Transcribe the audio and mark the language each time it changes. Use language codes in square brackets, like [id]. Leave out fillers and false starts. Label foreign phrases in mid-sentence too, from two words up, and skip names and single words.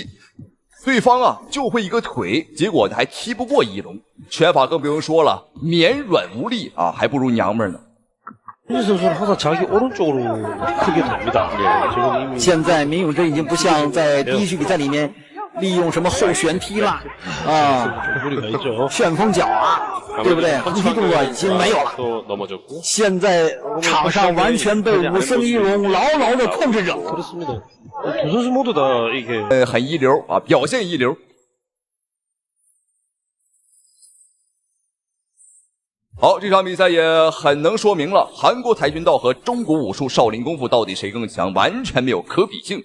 [zh] 對方啊就會一個腿，結果還踢不過一龍，拳法更不用說了，綿軟無力啊，還不如娘們呢。現在閔永珍已經不像在第一局比賽裡面利用什麼後旋踢啦旋風腳啊，對不對？橫踢動作已經沒有了。現在場上完全被武僧一龍牢牢的控制着。很一流啊，表現一流。好，这场比赛也很能說明了韓國跆拳道和中國武術少林功夫到底誰更強，完全沒有可比性。